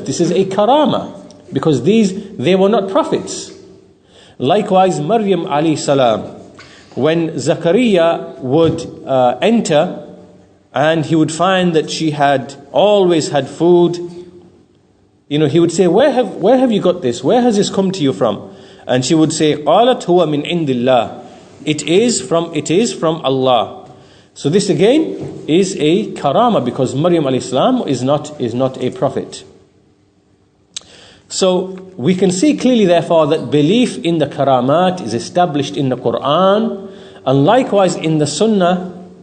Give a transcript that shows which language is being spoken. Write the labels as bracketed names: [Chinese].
[English] This is a karama, because they were not prophets. Likewise, Maryam alayhi salam, when Zakaria would enter, and he would find that she had always had food, he would say, where have you got this? Where has this come to you from? And she would say, [Arabic] قالت هو من عند الله. [English] It is from Allah. So this again is a karama, because Maryam alayhi salam is not a prophet. So we can see clearly therefore that belief in the karamat is established in the Quran and likewise in the Sunnah.